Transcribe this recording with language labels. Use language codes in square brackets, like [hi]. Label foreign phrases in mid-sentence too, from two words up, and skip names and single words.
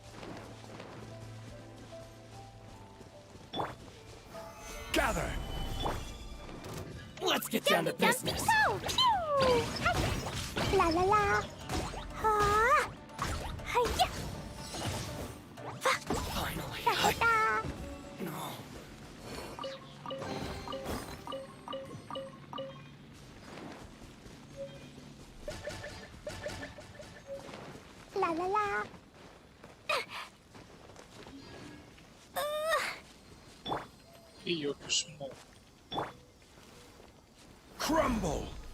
[en] Gather! Let's get down to business. La la la. Ha. Hiya. Finally. La la la. No. La la la. You're too small. Crumble!